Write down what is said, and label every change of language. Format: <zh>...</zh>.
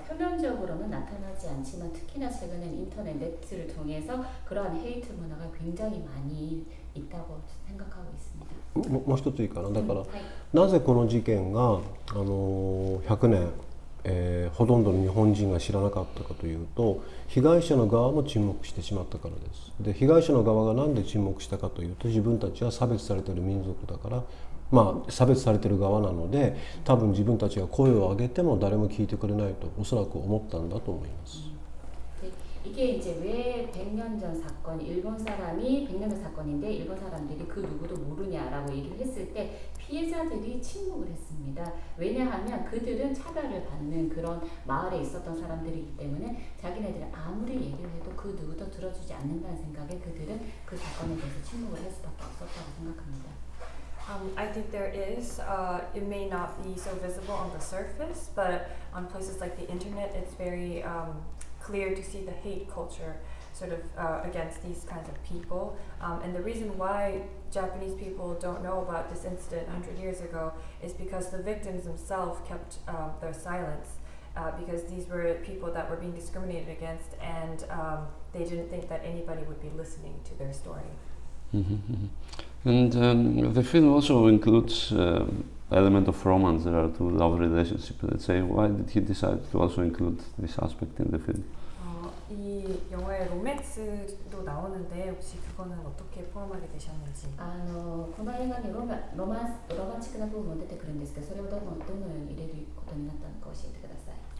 <ko>표면적으로는 나타나지 않지만 특히나 최근엔 인터넷 네트를 통해서 그러한 헤이트 문화가 굉장히 많이 있다고 생각하고 있습니다.</ko> <ja>もう一ついいかな。だから、なぜこの事件が100年ほとんどの日本人が知らなかったかというと、被害者の側も沈黙してしまったからです。で、被害者の側が何で沈黙したかというと、自分たちは差別されている民族だから、差別されている側なので、多分自分たちが声を上げても誰も聞いてくれないとおそらく思ったんだと思います。</ja> <ko>이게 이제 왜 100년 전 사건, 일본 사람이 100년 전 사건인데 일본 사람들이 그 누구도 모르냐라고 얘기를 했을 때 피해자들이 침묵을 했습니다. 왜냐하면 그들은 차별을 받는 그런 마을에 있었던 사람들이기 때문에 자기네들이 아무리 얘기를 해도 그 누구도 들어주지 않는다는 생각에 그들은 그 사건에 대해서 침묵을 할 수밖에 없었다고 생각합니다.</ko> <en>I think there is. It may not be so visible on the surface, but on places like the internet, it's very clear to see the hate culture sort of against these kinds of people. And the reason why Japanese people don't know about this incident 100 years ago is because the victims themselves kept their silence. Because these were people that were being discriminated against, and they didn't think that anybody would be listening to their story. And the film also includes element of romance. There are two love relationships. Let's say, why did he decide to also include this aspect in the film?</en> <ko>이 영화에 로맨스도 나오는데 혹시 그거는 어떻게 포함하게 되셨는지?</ko> <ja>この映画にロマンチックな部分も出てくるんですけど、それをどのように入れることになったのか教えてください。</ja>